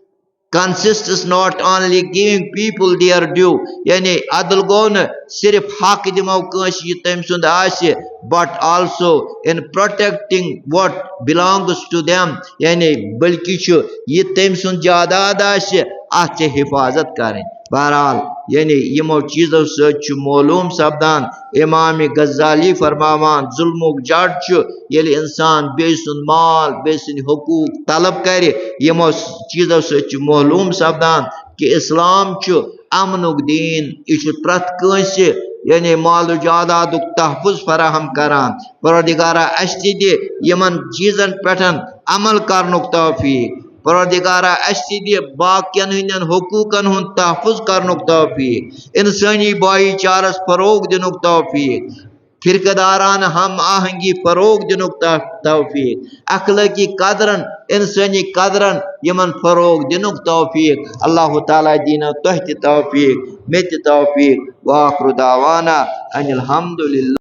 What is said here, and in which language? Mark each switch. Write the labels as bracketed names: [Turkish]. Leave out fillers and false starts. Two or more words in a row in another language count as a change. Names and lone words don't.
[English] consists not only giving people their due [Kashmiri] یعنی عدل گو نہ صرف حق دمو کنس یہ تم سند آسہِ [English] but also in protecting what belongs to them [Kashmiri] یعنی بلکہ چھ یہ تم سند جائیداد آسہِ اتھ چھ حفاظت کریں بہرحال یعنی یمو چیزو ست معلوم سپدان امام غزالی فرماوان ظلمک جڑ ییٚلہِ انسان بیٚیہِ سُنٛد مال بیٚیہِ سٕنٛدۍ حقوق طلب کرِ یمو چیزو ست معلوم سپدان کہ اسلام امنک دین یہ پرت کنسہ یعنی مال و جائیدادک تحفظ فراہم کران پروردگارا اس تہ دِ یمن چیزن پہ عمل کرنک توفیق پروردگارا اس تہ دِ باقین ہندین حقوقن ہند تحفظ کرنک توفیق انسانی بائی چارس فروغ دنک توفیق فرقہ داران ہم آہنگی فروغ دنک توفیق اخلاقی قدرن انسانی قدرن یمن فروغ دنک توفیق اللہ تعالیٰ دینا تہ توفیق مے توفیق [Arabic] وآخر دعوانا ان الحمد للہ